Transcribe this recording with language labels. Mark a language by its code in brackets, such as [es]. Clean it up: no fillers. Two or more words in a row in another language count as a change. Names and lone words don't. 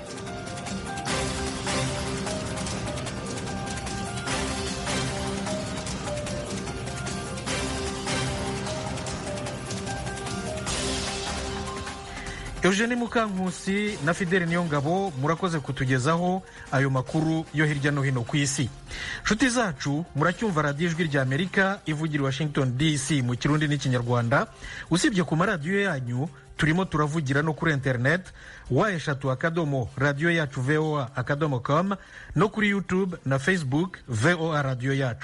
[rw] Eugenie Mukankusi na Fidele Niyongabo murakoze kutugezaho ayo makuru yo hirya no hino ku isi. Nshuti zacu, muracyumva radiyo Ijwi rya Amerika ivugira Washington DC mu Kirundi n'Ikinyarwanda. Usibye ku maradiyo yanyu, turimo turavugira no kuri internet /radio yacu voa.com no kuri YouTube na Facebook VOA radio yacu.